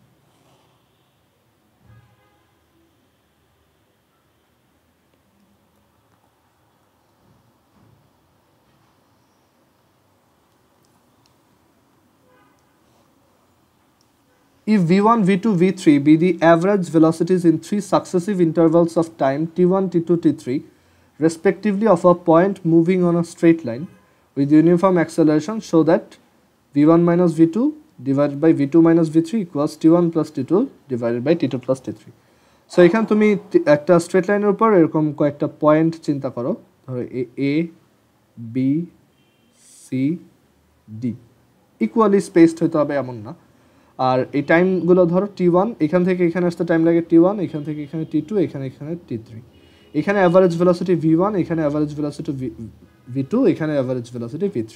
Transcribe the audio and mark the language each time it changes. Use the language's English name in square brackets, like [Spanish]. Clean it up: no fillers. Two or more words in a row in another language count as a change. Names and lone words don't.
[English] If v1, v2, v3 be the average velocities in 3 successive intervals of time t1, t2, t3, respectively of a point moving on a straight line with uniform acceleration, show that v1 minus v2 divided by v2 minus v3 equals t1 plus t2 divided by t2 plus t3. [Bangla] সো এখানে তুমি একটা [English] straight line's [Bangla] উপর এরকম কয়েকটা পয়েন্ট চিন্তা করো, ধরো এ বি সি ডি, [English] equally spaced [Bangla] হতে হবে এমন না। আর এই টাইমগুলো ধরো T1, এখান থেকে এখানে আসতে টাইম লাগে T1, এখান থেকে এখানে T2, এখানে T3, এখানে [English] average velocity [Bangla] V1, এখানে [English] average velocity [Bangla] V2, এখানে [English] average velocity [Bangla] V3।